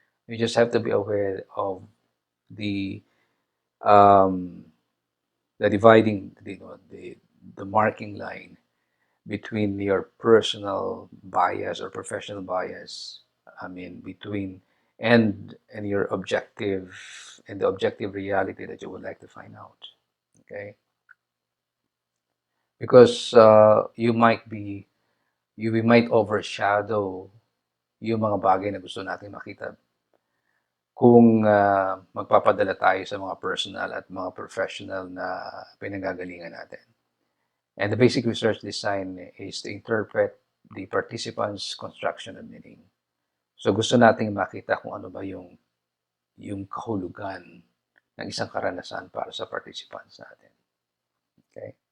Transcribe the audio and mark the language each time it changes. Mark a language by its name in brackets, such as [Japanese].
[English] You just have to be aware of the um, dividing, the marking line between your personal bias or professional bias. I mean, between and your objective and the objective reality that you would like to find out. Okay, because we might overshadow [Filipino] yung mga bagay na gusto natin makita kung magpapadala tayo sa mga personal at mga professional na pinanggagalingan natin. [English] And the basic research design is to interpret the participants' construction of meaning. [Filipino] So gusto nating makita kung ano ba yung kahulugan ng isang karanasan para sa participants natin. Okay?